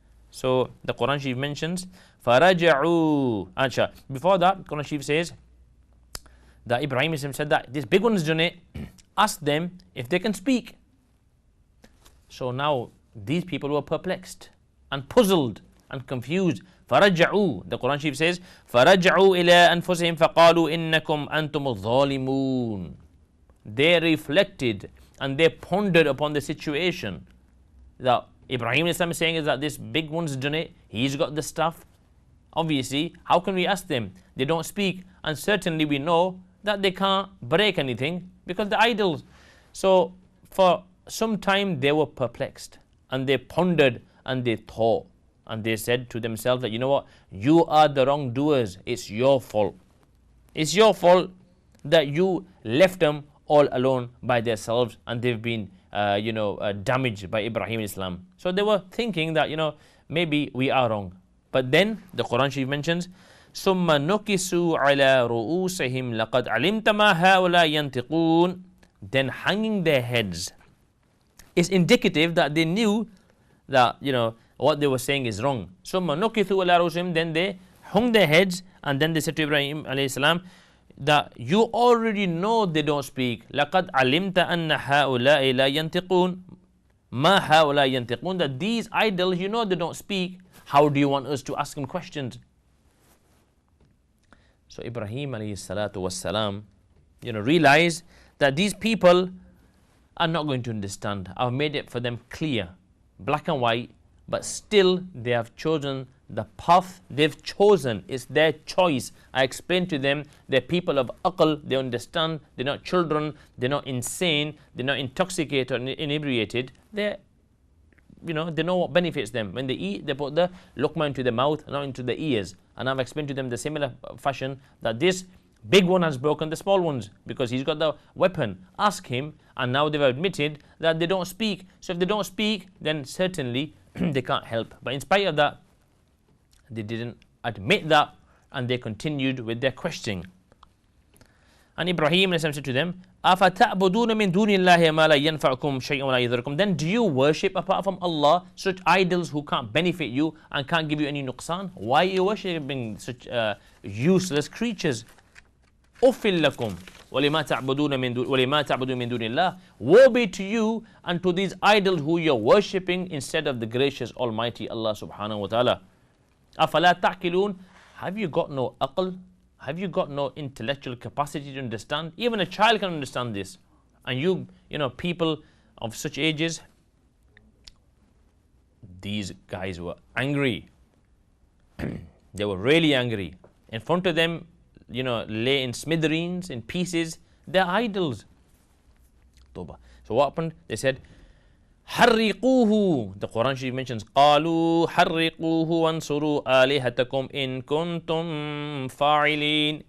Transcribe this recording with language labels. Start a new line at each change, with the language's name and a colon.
English: So the Quran Sharif mentions,
Arabic: فَرَجَعُوا.
English: Before that, Quran Sharif says that Ibrahim Islam said that this big one's done it, ask them if they can speak. So now these people were perplexed and puzzled and confused.
Arabic: فَرَجَعُوا.
English: The Quran Sharif says,
Arabic: فَرَجَعُوا إِلَىٰ أَنفُسِهِمْ فَقَالُوا إِنَّكُمْ أَنْتُمُ الظَّالِمُونَ.
English: They reflected and they pondered upon the situation. That Ibrahim Islam is saying is that this big one's done it, he's got the stuff. Obviously, how can we ask them? They don't speak, and certainly we know that they can't break anything because the idols. So for some time they were perplexed and they pondered and they thought and they said to themselves that, you know what, you are the wrongdoers, it's your fault. It's your fault that you left them all alone by themselves, and they've been damaged by Ibrahim Islam. So they were thinking that maybe we are wrong. But then the Quran Sharif mentions,
Arabic: ثم نكسوا على رؤوسهم لقد علمت ما هؤلاء ينطقون.
English: Then hanging their heads is indicative that they knew that what they were saying is wrong.
Arabic: ثم نكثوا على رؤوسهم,
English: then they hung their heads, and then they said to Ibrahim alayhi salam that you already know they don't speak.
Arabic: لقد علمت أن هؤلاء لا ينطقون ما هؤلاء ينطقون,
English: that these idols, they don't speak. How do you want us to ask them questions? So Ibrahim alayhi salatu wassalam, realized that these people are not going to understand. I've made it for them clear, black and white, but still they have chosen the path they've chosen. It's their choice. I explained to them, they're people of aql, they understand, they're not children, they're not insane, they're not intoxicated or inebriated. They know what benefits them. When they eat, they put the luqma into the mouth, not into the ears. And I've explained to them the similar fashion that this big one has broken the small ones because he's got the weapon. Ask him, and now they've admitted that they don't speak. So if they don't speak, then certainly they can't help. But in spite of that, they didn't admit that, and they continued with their questioning. And Ibrahim said to them,
Arabic: أَفَتَعْبُدُونَ مِن دُونِ اللَّهِ مَا لَا يَنْفَعُكُمْ شَيْئًا وَلَا يَضُرُّكُمْ.
English: Then do you worship apart from Allah such idols who can't benefit you and can't give you any nuqsan? Why are you worshipping such useless creatures?
Arabic: أُفِّل لَكُمْ وَلِمَا تَعْبُدُونَ مِن دُونِ اللَّهِ.
English: Woe be to you and to these idols who you're worshipping instead of the gracious Almighty Allah subhanahu wa ta'ala.
Arabic: أَفَلَا تَعْقِلُونَ.
English: Have you got no aql? Have you got no intellectual capacity to understand? Even a child can understand this. And people of such ages, these guys were angry. They were really angry. In front of them, lay in smithereens, in pieces, their idols. So what happened? They said,
Arabic: حرقوه.
English: The Quran Sharif mentions
Arabic: قالوا حرقوه وانصروا آلهتكم إن كنتم فاعلين.